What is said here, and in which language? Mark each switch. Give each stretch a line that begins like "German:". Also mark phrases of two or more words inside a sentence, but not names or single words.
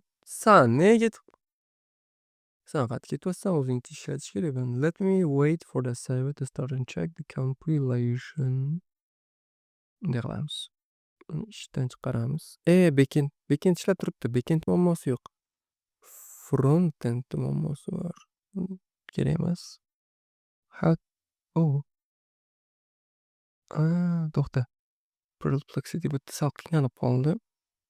Uzbek: San nega Sen qayerga ketyapsan? O'zing ishlatish kerak.
English: Let me wait for the server to start and check the compilation.
Uzbek: Bunday qilamiz. Ishdan chiqaramiz. Backend ishlab turibdi. Backend muammosi yo'q. Frontend muammosi bor. Kerak emas. To'xta. Perplexity bitta sal qiynalib qoldi.